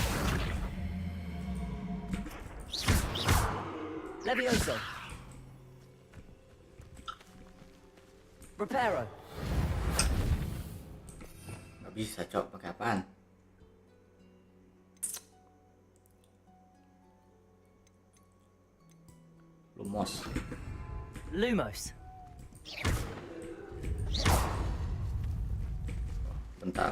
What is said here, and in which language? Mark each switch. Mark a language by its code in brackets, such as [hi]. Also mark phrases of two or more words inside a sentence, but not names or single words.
[id] Levioso. Reparo. Gak bisa cok, pakai apaan? Lumos. Lumos. Bentar.